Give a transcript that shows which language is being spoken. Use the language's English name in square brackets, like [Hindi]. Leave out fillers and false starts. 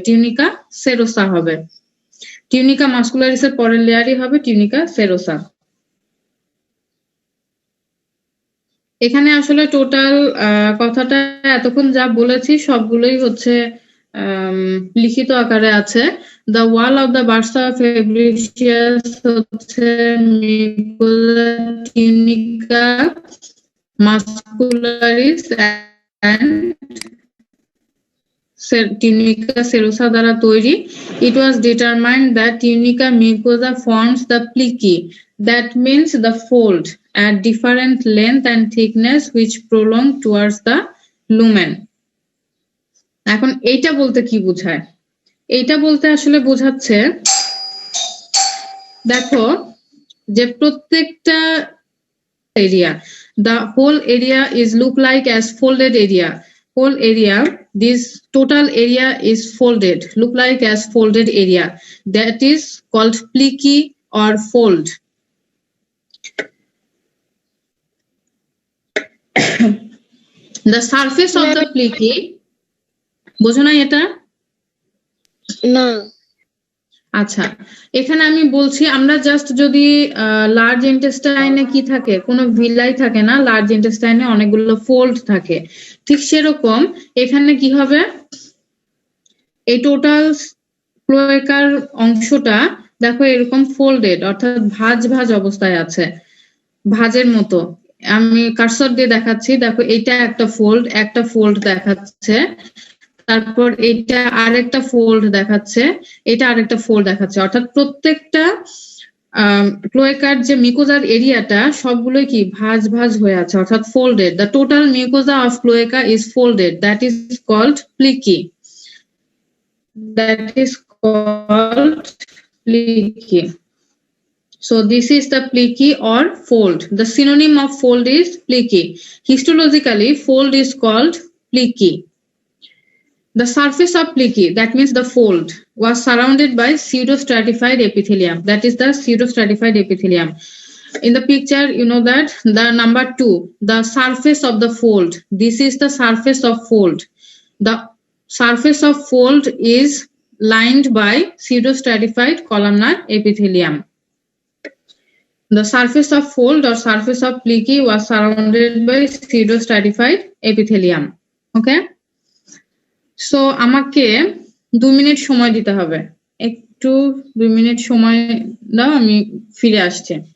[Bangla] Tunica serosa হবে। Tunica muscularis এর পরের লেয়ারই হবে টিউনিকা সেরোসা। এখানে আসলে টোটাল কথাটা এতক্ষণ যা বলেছি সবগুলোই হচ্ছে লিখিত আকারে আছে। [English] The wall of the bursa fabricius [Bangla] হচ্ছে [English] mucosa tunica muscularis and tunica serosa [Bangla] দ্বারা তৈরি। [English] It was determined that tunica mucosa forms the plici, that means the fold at different length and thickness which prolong towards the lumen. [Bangla] এখন এইটা বলতে কি বোঝায়? এইটা বলতে আসলে বোঝাচ্ছে, দেখো যে প্রত্যেকটা area, [English] the whole area is look like as folded area, whole area, this total area is folded, look like as folded area, that is called plici or fold. The surface of the plici, [Bangla] বোঝো না এটা? না, আচ্ছা, এখানে আমি বলছি, আমরা just যদি লার্জ ইন্টেস্টাইনে কি থাকে? কোনো ভিলাই থাকে না, লার্জ ইন্টেস্টাইনে অনেকগুলো ফোল্ড থাকে। ঠিক সেরকম এখানে কি হবে? এই টোটাল ক্লোয়েকার অংশটা দেখো এরকম ফোল্ডেড, অর্থাৎ ভাঁজ ভাঁজ অবস্থায় আছে, ভাঁজের মতো। আমি কার্সর দিয়ে দেখাচ্ছি, দেখো এইটা একটা ফোল্ড দেখাচ্ছে, তারপর এটা আরেকটা ফোল্ড দেখাচ্ছে, এটা আরেকটা ফোল্ড দেখাচ্ছে, অর্থাৎ প্রত্যেকটা ক্লোয়েকার যে মিউকোজার এরিয়াটা সবগুলোই কি ভাঁজ ভাঁজ হয়ে আছে, অর্থাৎ folded. [English] The total mucosa of cloaca is folded, that is called plicae, that is called plicky. So this is the plicky or fold. The synonym of fold is plicky. Histologically, fold is called plicky. The surface of plicky, that means the fold, was surrounded by pseudostratified epithelium. That is the pseudostratified epithelium. In the picture, you know that the number 2, the surface of the fold. This is the surface of fold. The surface of fold is lined by pseudostratified columnar epithelium. The surface of fold or surface of plicky was surrounded by pseudostratified epithelium. Okay? [Bangla] So আমাকে 2 minute সময় দিতে হবে, একটু 2 minute সময় দাও, আমি ফিরে আসছি।